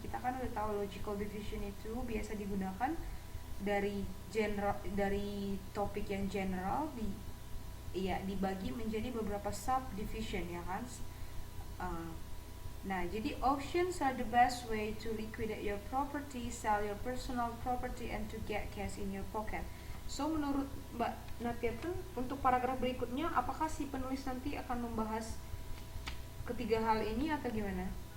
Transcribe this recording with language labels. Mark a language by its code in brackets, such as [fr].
[id] Kita kan udah tahu logical division itu biasa digunakan dari general, dari topik yang general iya dibagi menjadi beberapa subdivision, ya kan? [en] Uh, [id] nah, jadi [en] auctions are the best way to liquidate your property, sell your personal property and to get cash in your pocket. [id] So menurut Mbak Natiaten untuk paragraf berikutnya apakah si penulis nanti akan membahas ketiga hal ini atau gimana?